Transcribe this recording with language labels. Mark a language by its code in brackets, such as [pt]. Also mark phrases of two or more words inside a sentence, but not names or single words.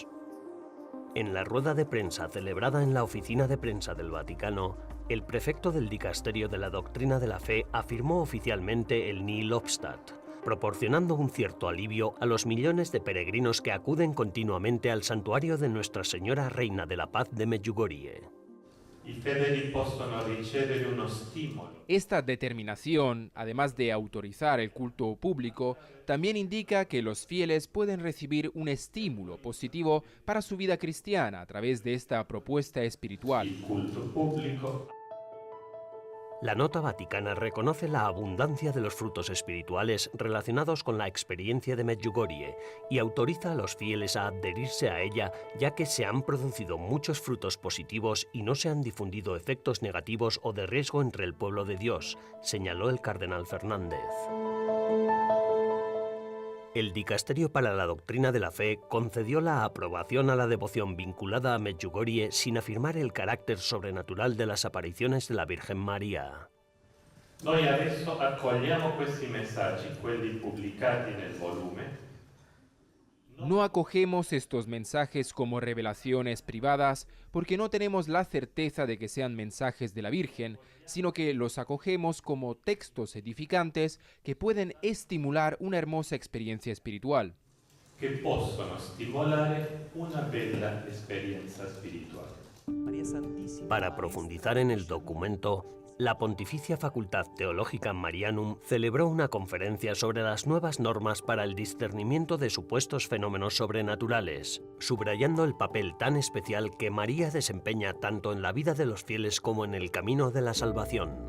[es] En la rueda de prensa celebrada en la Oficina de Prensa del Vaticano, el prefecto del Dicasterio de la Doctrina de la Fe afirmó oficialmente el [la] Nihil Obstat, [es] proporcionando un cierto alivio a los millones de peregrinos que acuden continuamente al santuario de Nuestra Señora Reina de la Paz de Medjugorje. [it] I fedeli possono ricevere uno stimolo. [es] Esta determinación, además de autorizar el culto público, también indica que los fieles pueden recibir un estímulo positivo para su vida cristiana a través de esta propuesta espiritual. [it] Il culto pubblico [es] La nota vaticana reconoce la abundancia de los frutos espirituales relacionados con la experiencia de Medjugorje y autoriza a los fieles a adherirse a ella, ya que se han producido muchos frutos positivos y no se han difundido efectos negativos o de riesgo entre el pueblo de Dios, señaló el cardenal Fernández. El Dicasterio para la Doctrina de la Fe concedió la aprobación a la devoción vinculada a Medjugorje sin afirmar el carácter sobrenatural de las apariciones de la Virgen María. [it] Noi adesso accogliamo questi messaggi, quelli pubblicati nel volume. [es] No acogemos estos mensajes como revelaciones privadas porque no tenemos la certeza de que sean mensajes de la Virgen, sino que los acogemos como textos edificantes que pueden estimular una hermosa experiencia espiritual. [it] Che possono stimolare una bella esperienza spirituale. [es] Para profundizar en el documento, la Pontificia Facultad Theologica Marianum celebró una conferencia sobre las nuevas normas para el discernimiento de supuestos fenómenos sobrenaturales, subrayando el papel tan especial que María desempeña tanto en la vida de los fieles como en el camino de la salvación.